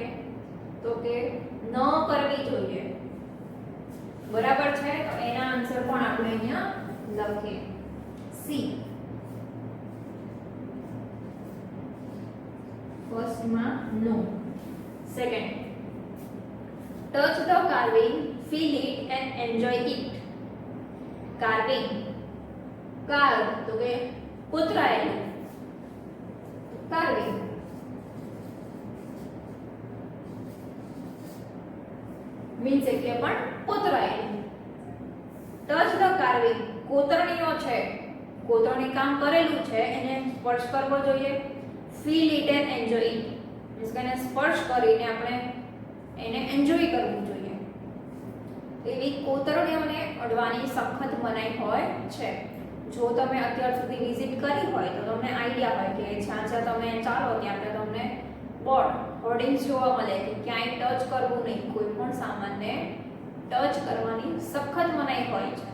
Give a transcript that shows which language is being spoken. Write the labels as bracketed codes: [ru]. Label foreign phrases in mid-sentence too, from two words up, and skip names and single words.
[gu] તો કે ન કરવી જોઈએ. બરાબર છે. તો એના આન્સર પણ આપણે અહીંયા લખીએ. સી. ફર્સ્ટમાં નો. સેકન્ડ, [en] touch the carving, feel it and enjoy it. [gu] Carving, carve તો કે કોતરાયેલું. [en] carving means [gu] એટલે પણ કોતરાયેલું. [en] touch the carving, [gu] કોતરણીઓ છે, કોતરણી કામ કરેલું છે એને સ્પર્શ કરવો જોઈએ. [en] feel it and enjoy it [gu] મીન્સ કે એને સ્પર્શ કરીને આપણે એને એન્જોય કરવું જોઈએ. એવી કોતરણીઓને અડવાની સખત મનાઈ હોય છે. જો તમે અત્યાર સુધી વિઝિટ કરી હોય તો તમને આઈડિયા હોય કે જ્યાં જ્યાં તમે ચાલો ત્યાં તમને [en] board hoardings [gu] જોવા મળે કે ક્યાંય ટચ કરવું નહીં, કોઈ પણ સામાનને ટચ કરવાની સખત મનાઈ હોય છે.